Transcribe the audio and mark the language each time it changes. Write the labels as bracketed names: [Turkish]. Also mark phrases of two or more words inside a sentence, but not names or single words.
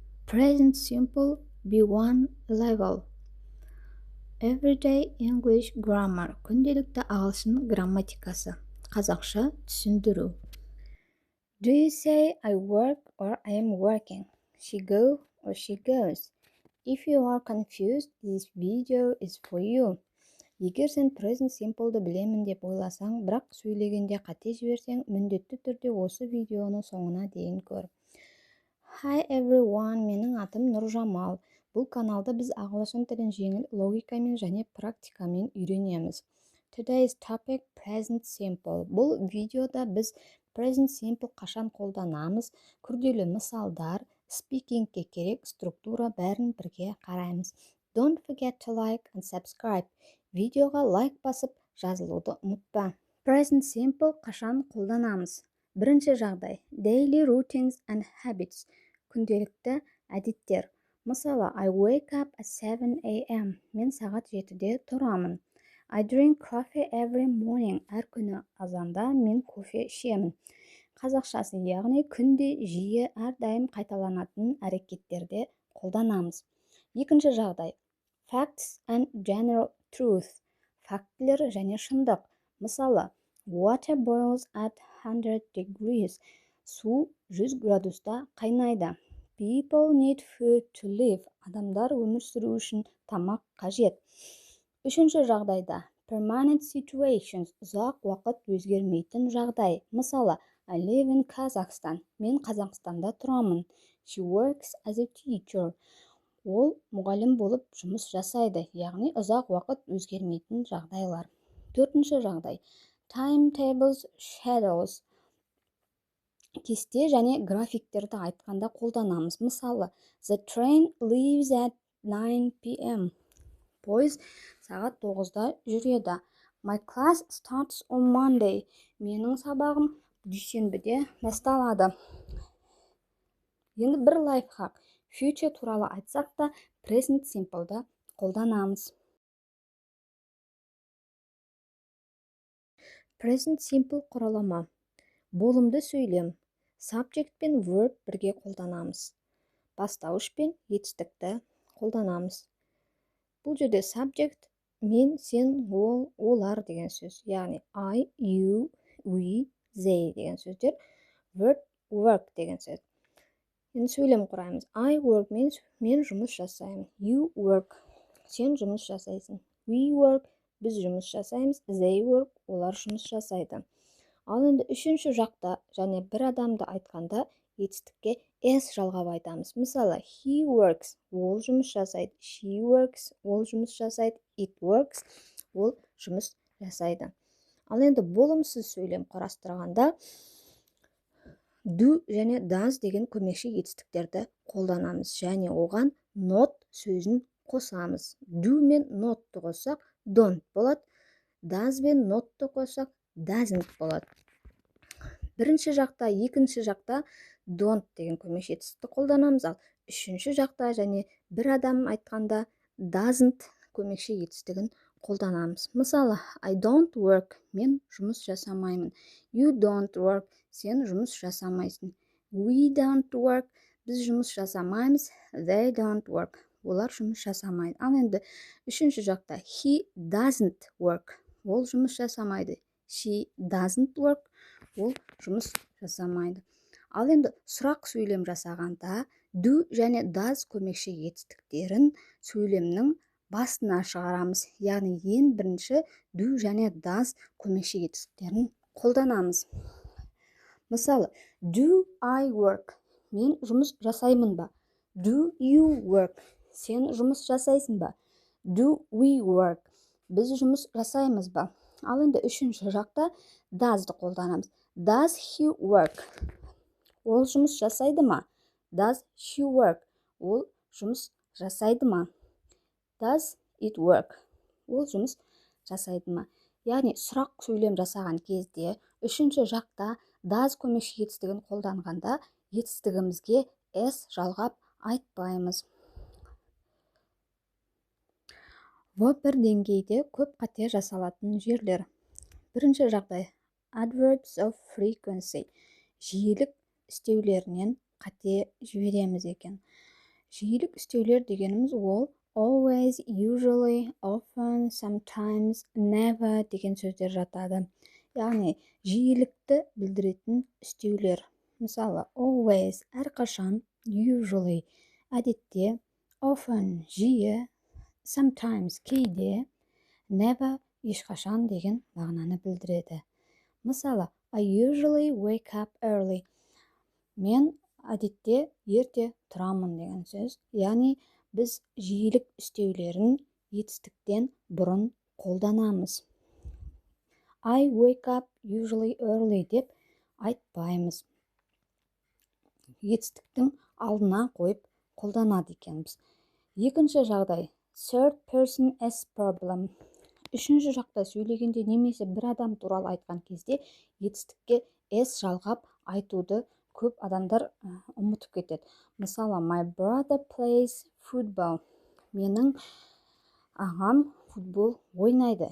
[English] Present simple B1 level. Everyday English grammar. [Kazakh] Күнделікті ағылшын грамматикасы. Қазақша түсіндіру. [English] Do you say I work or I am working? She go or she goes? If you are confused, this video is for you. [Kazakh] Егер сен [English] present simple'ды [Kazakh] білемін деп ойласаң, бірақ сөйлегенде қате жіберсең, міндетті түрде осы видеоны соңына дейін көр. [English] Hi everyone, [Kazakh] менің атым Нұржамал. Бұл каналда біз ағылшын тілін жеңіл логикамен және практикамен үйренеміз. [English] Today's topic present simple. [Kazakh] Бұл видеода біз [English] present simple [Kazakh] қашан қолданамыз, күрделі мысалдар, speakingке керек структура бәрін бірге қараймыз. [English] Don't forget to like and subscribe. [Kazakh] Видеоға лайк басып, жазылуды ұмытпа. [English] Present simple [Kazakh] қашан қолданамыз? Бірінші жағдай. [English] Daily routines and habits. [Kazakh] Күнделікті әдеттер. Мысалы, [English] I wake up at 7 a.m. [Kazakh] Мен сағат 7-де тұрамын. [English] I drink coffee every morning. [Kazakh] Әр күні азанда мен кофе ішемін. Қазақшасы, яғни күнде жиі әрдайым қайталанатын әрекеттерде қолданамыз. Екінші жағдай. [English] Facts and general truth. [Kazakh] Фактілер және шындық. Мысалы, [English] water boils at 100 degrees. [Kazakh] Су 100 градуста қайнайды. [English] People need food to live. [Kazakh] Адамдар өмір сүру үшін тамақ қажет. Үшінші жағдайда. [English] Permanent situations. [Kazakh] Ұзақ уақыт өзгермейтін жағдай. Мысалы, [English] I live in Kazakhstan. [Kazakh] Мен Қазақстанда тұрамын. [English] She works as a teacher. [Kazakh] Ол мұғалім болып жұмыс жасайды, яғни ұзақ уақыт өзгермейтін жағдайлар. Төртінші жағдай. [English] Timetables, schedules. [Kazakh] Кесте және графиктерді айтқанда қолданамыз. Мысалы, [English] the train leaves at 9 p.m. [Kazakh] Пойыз сағат 9-да жүреді. [English] My class starts on Monday. [Kazakh] Менің сабағым дүйсенбіде басталады. Енді бір лайфхак. Future туралы айтсақ та, [English] present simple'да [Kazakh] қолданамыз. [English] Present simple [Kazakh] құралама. Болымды сөйлем. Subject пен verb бірге қолданамыз. Бастауыш пен етістікті қолданамыз. Бұл жерде subject мен, сен, ол, олар деген сөз. Яғни [English] I, you, we, they [Kazakh] деген сөздер. [English] Verb, work [Kazakh] деген сөз. Енді сөйлем құраймыз. [English] I work [Kazakh] мен жұмыс жасаймын. [English] You work, [Kazakh] сен жұмыс жасайсың. [English] We work, [Kazakh] біз жұмыс жасаймыз. [English] They work, [Kazakh] олар жұмыс жасайды. Ал енді үшінші жақта және бір адамды айтқанда етістікке s жалғап айтамыз. Мысалы, [English] he works, [Kazakh] ол жұмыс жасайды. [English] She works, [Kazakh] ол жұмыс жасайды. [English] It works, [Kazakh] ол жұмыс жасайды. Ал енді болымсыз сөйлем қарастырғанда do және does деген көмекші етістіктерді қолданамыз. Және оған not сөзін қосамыз. Do мен notты қоссақ, don't болады. Does бен notты қоссақ, doesn't болады. Бірінші жақта, екінші жақта don't деген көмекші етістікті қолданамыз. Ал үшінші жақта және бір адам айтқанда doesn't көмекші етістігін қолданамыз. Мысалы, [English] I don't work, [Kazakh] мен жұмыс жасамаймын. [English] You don't work, [Kazakh] сен жұмыс жасамайсың. [English] We don't work, [Kazakh] біз жұмыс жасамаймыз. [English] They don't work, [Kazakh] олар жұмыс жасамайды. Ал енді үшінші жақта [English] he doesn't work, [Kazakh] ол жұмыс жасамайды. [English] She doesn't work, [Kazakh] ол жұмыс жасамайды. Ал енді сұрақ сөйлем жасағанда do және does көмекші етістіктерін сөйлемнің басына шығарамыз. Яғни ең бірінші do және does көмекші етістіктерін қолданамыз. Мысалы, [English] do I work? [Kazakh] Мен жұмыс жасаймын ба? [English] Do you work? [Kazakh] Сен жұмыс жасайсың ба? [English] Do we work? [Kazakh] Біз жұмыс жасаймыз ба? Ал енді үшінші жақта does'ды қолданамыз. [English] Does he work? [Kazakh] Ол жұмыс жасайды ма? [English] Does she work? [Kazakh] Ол жұмыс жасайды ма? [English] Does it work? [Kazakh] Ол жұмыс жасайды ма? Яғни сұрақ сөйлем жасаған кезде үшінші жақта does көмекші етістігін қолданғанда етістігімізге s жалғап айтпаймыз. бір деңгейде көп қате жасалатын жерлер. Бірінші жағдай. [English] Adverbs of frequency. [Kazakh] Жиілік істеулерінен қате жібереміз екен. Жиілік үстеулер дегеніміз ол [English] always, usually, often, sometimes, never [Kazakh] деген сөздер жатады. Яғни жиілікті білдіретін үстеулер. Мысалы, always әрқашан, usually әдетте, often жиі, sometimes кейде, never ешқашан деген мағынаны білдіреді. Мысалы, [English] I usually wake up early. [Kazakh] Мен әдетте ерте тұрамын деген сөз. Яғни біз жиілік үстеулерін етістіктен бұрын қолданамыз. [English] I wake up usually early [Kazakh] деп айтпаймыз. Етістіктің алдына қойып қолданады екенбіз. Екінші жағдай, [English] third person as problem. [Kazakh] Үшінші жақта сөйлегенде немесе бір адам туралы айтқан кезде етістікке s жалғап айтуды көп адамдар ұмытып кетеді. Мысалы, [English] my brother plays football. [Kazakh] Менің ағам футбол ойнайды.